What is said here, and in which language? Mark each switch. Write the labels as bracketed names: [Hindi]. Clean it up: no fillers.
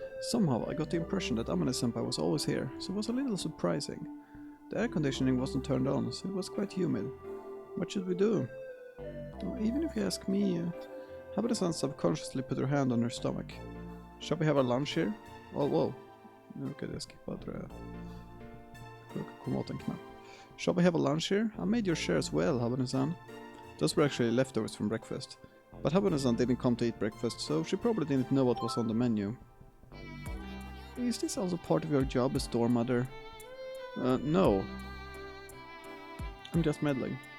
[English] Somehow I got the impression that Amane-senpai was always here, so it was a little surprising. The air conditioning wasn't turned on, so it was quite humid. What should we do? Even if you ask me, Habanez-san subconsciously put her hand on her stomach. Shall we have a lunch here? Oh, whoa. [Swedish] Nu råkade jag skippa, tror jag. Kom åt en knapp. [English] Shall we have a lunch here? I made your share as well, Habanez-san. Those were actually leftovers from breakfast. But Habanez-san didn't come to eat breakfast, so she probably didn't know what was on the menu. Is this also part of your job as store mother? No. I'm just meddling.